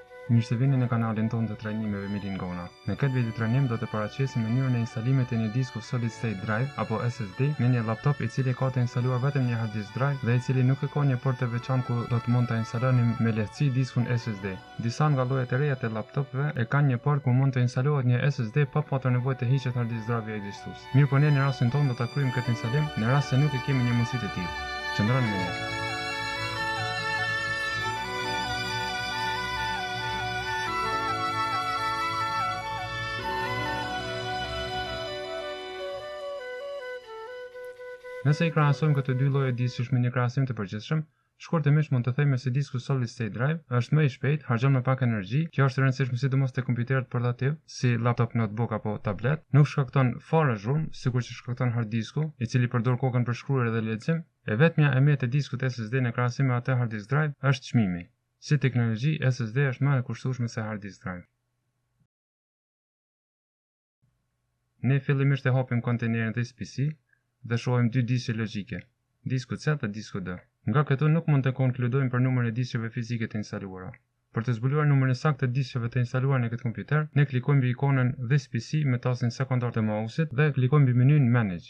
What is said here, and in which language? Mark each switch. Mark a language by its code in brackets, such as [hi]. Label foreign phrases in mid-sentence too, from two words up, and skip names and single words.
[sq] Mirë se vini në kanalin tonë të trajnimeve Milingona. Në këtë video trajnim do të paraqesim mënyrën e instalimit të një disku [en] Solid State Drive [sq] apo SSD në një laptop i cili ka të instaluar vetëm një [en] hard disk drive [sq] dhe i cili nuk ka një port të veçantë ku do të mund ta instaloni me lehtësi diskun SSD. Disa nga llojet e reja të laptopëve e kanë një port ku mund të instalohet një SSD pa patur nevojë të hiqet [en] hard disk drive [sq] ekzistues. Mirë po ne në rastin tonë do ta kryejmë këtë instalim në rast se nuk e kemi një mundësi të tillë. Qëndroni me ne. Nëse i krahasojmë këto dy lloje diskësh me një krahasim të përgjithshëm, shkurtimisht mund të themi se disku [en] Solid State Drive [sq] është më i shpejtë, harxhon më pak energji. Kjo është e rëndësishme sidomos te kompjuterët portativ, si laptop, notebook apo tablet. Nuk shkakton fare zhurmë, sikur që shkakton hard disku, i cili përdor kokën për shkruar dhe lexim. E vetmja e mirë e diskut SSD në krahasim me atë [en] hard disk drive [sq] është çmimi. Si teknologji, SSD është më e kushtueshme se [en] hard disk drive. [sq] Ne fillimisht e hapim kontejnerin të PC dhe shohim dy diskë logjike, disku C dhe disku D. Nga këtu nuk mund të konkludojmë për numrin e diskëve fizike të instaluara. Për të zbuluar numrin saktë të diskëve të instaluar në këtë kompjuter, ne klikojmë mbi ikonën This PC me tastin sekondar të mouse-it dhe klikojmë mbi menyn Manage.